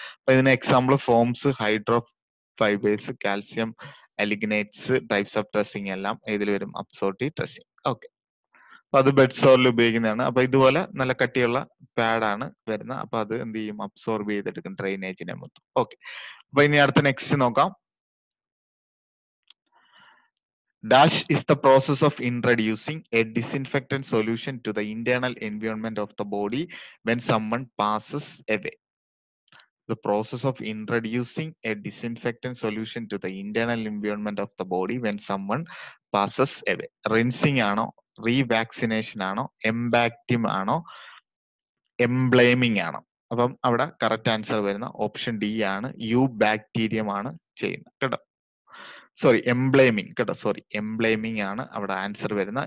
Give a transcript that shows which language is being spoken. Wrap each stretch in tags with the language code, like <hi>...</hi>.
<ml>അപ്പൊ ഇതിന് example forms, hydro fibres, calcium അലിഗ്നേറ്റ്സ്, types of dressing എല്ലാം ഇതിൽ വരും അബ്സോർബീവ് ഡ്രസ്സിംഗ്. ഓക്കെ, അപ്പൊ അത് ബെഡ് സോറിൽ ഉപയോഗിക്കുന്നതാണ്. അപ്പൊ ഇതുപോലെ നല്ല കട്ടിയുള്ള പാഡാണ് വരുന്നത്. അപ്പൊ അത് എന്ത് ചെയ്യും, അബ്സോർബ് ചെയ്തെടുക്കും ഡ്രെയിനേജിനെ മൊത്തം. ഓക്കെ, അപ്പൊ ഇനി അടുത്ത നെക്സ്റ്റ് നോക്കാം.</ml> <en>Dash is the process of introducing a disinfectant solution to the internal environment of the body when someone passes away. The process of introducing a disinfectant solution to the internal environment of the body when someone passes away.</en> <ml>Rinsing ആണോ, റീവാക്സിനേഷൻ ആണോ, എംബാക്റ്റിം ആണോ, എംബ്ലേമിംഗ് ആണോ? അപ്പം അവിടെ correct answer വരുന്ന option D ആണ്, U bacterium ആണ് ചെയ്യുന്നത് കേട്ടോ. സോറി, എംബ്ലേമിംഗ് കേട്ടോ, സോറി, എംബ്ലേമിംഗ് ആണ് അവിടെ ആൻസർ വരുന്ന.</ml>